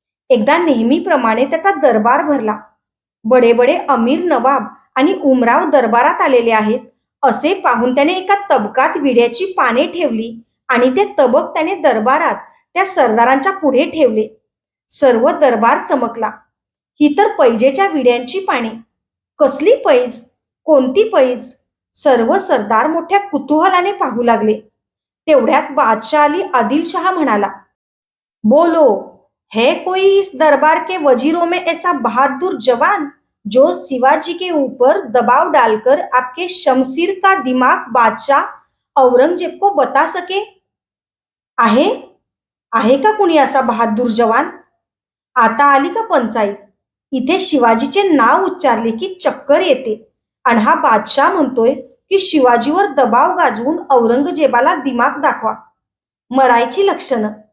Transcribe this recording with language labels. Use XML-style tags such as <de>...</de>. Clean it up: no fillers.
<mr>एकदा नेहमीप्रमाणे त्याचा दरबार भरला. बडे बडे अमीर नवाब आणि उमराव दरबारात आलेले आहेत असे पाहून त्याने एका तबकात विड्याची पाने ठेवली आणि ते तबक त्याने दरबारात त्या सरदारांच्या पुढे ठेवले. सर्व दरबार चमकला. ही तर पैजेच्या विड्यांची पाने. कसली पैज? कोणती पैज? सर्व सरदार मोठ्या कुतूहलाने पाहू लागले. तेवढ्यात बादशाह अली आदिलशहा म्हणाला,</mr> <hi>बोलो, है कोई इस दरबार के वजीरों में ऐसा बहादुर जवान जो शिवाजी के ऊपर दबाव डालकर आपके शमशीर का दिमाग बादशाह औरंगजेब को बता सके?</hi> <mr>आहे आहे का कुणी असा बहादूर जवान? आता आली का पंचायत? इथे शिवाजीचे नाव उच्चारले की चक्कर येते आणि हा बादशाह म्हणतोय की शिवाजीवर दबाव गाजवून औरंगजेबाला दिमाग दाखवा. मरायची लक्षणं.</mr>